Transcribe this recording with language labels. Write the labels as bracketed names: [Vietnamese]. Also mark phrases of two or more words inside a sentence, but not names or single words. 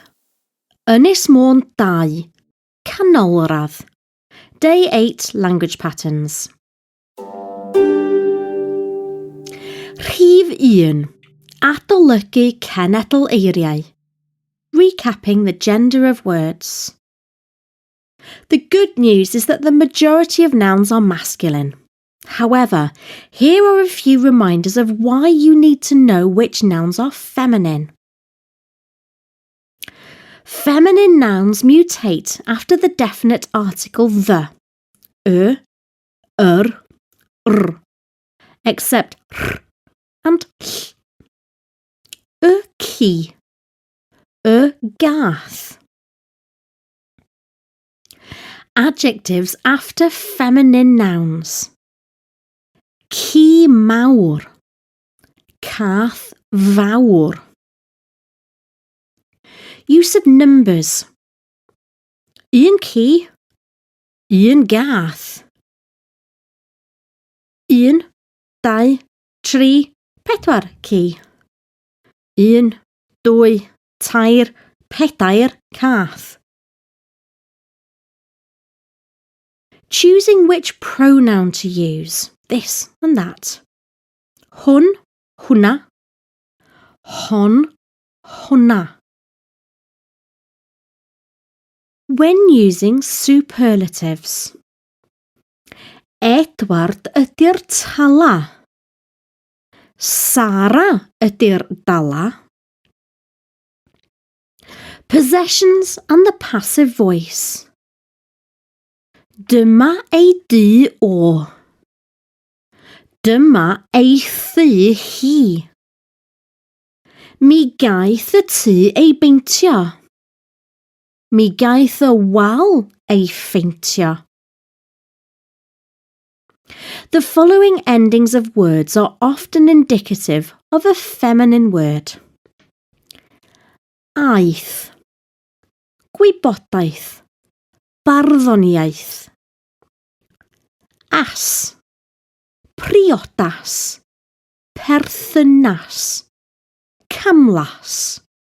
[Welsh] Ynys Môn 2. Canolradd. [English] Day 8 Language Patterns. [Welsh] Rhif 1. Adolygu cenedl eiriau. [English] Recapping the gender of words. The good news is that the majority of nouns are masculine. However, here are a few reminders of why you need to know which nouns are feminine. Feminine nouns mutate after the definite article the, r, except r and ll. [Welsh] Ci, gath. [English] Adjectives after feminine nouns. [Welsh] Ci mawr, cath fawr. [English] Use of numbers. [Welsh] Un ci, un gath. 1, 2, 3, 4 ci. 1, 2, 3, 4 cath. [English] Choosing which pronoun to use, this and that. [Welsh] Hwn, hwnna. Hon, hwnna. [English] When using superlatives. [Welsh] Edward ydy'r tala. Sarah ydy'r dala. [English] Possessions and the passive voice. [Welsh] Dyma ei dŷ o. Dyma ei thŷ hi. Mi gaeth y tŷ ei beintio. Mi gaeth y wal ei ffeintio. [English] The following endings of words are often indicative of a feminine word. [Welsh] Aeth, gwybodaeth, barddoniaeth. As, priodas, perthynas, camlas.